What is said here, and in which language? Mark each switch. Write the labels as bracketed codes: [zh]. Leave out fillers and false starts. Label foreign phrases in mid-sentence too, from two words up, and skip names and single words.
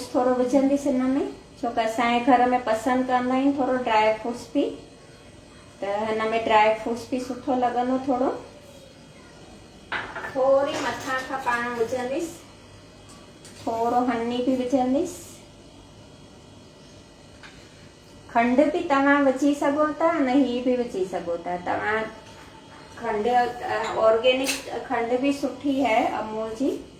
[sd] थोरो विझंदीसि हिन में, छो कि असांजे घर में पसंदि कंदा आहिनि थोरो [en] dry fruits [sd] बि, त हिन में [en] dry fruits [sd] बि सुठो लॻंदो। थोरी मथां खां पाण विझंदीसि, थोरो हनी बि विझंदीसि। खंड बि तव्हां विझी सघो था न, ही बि विझी सघो था तव्हां। खंड ऑर्गेनिक खंड भी सुठी है अमूल जी।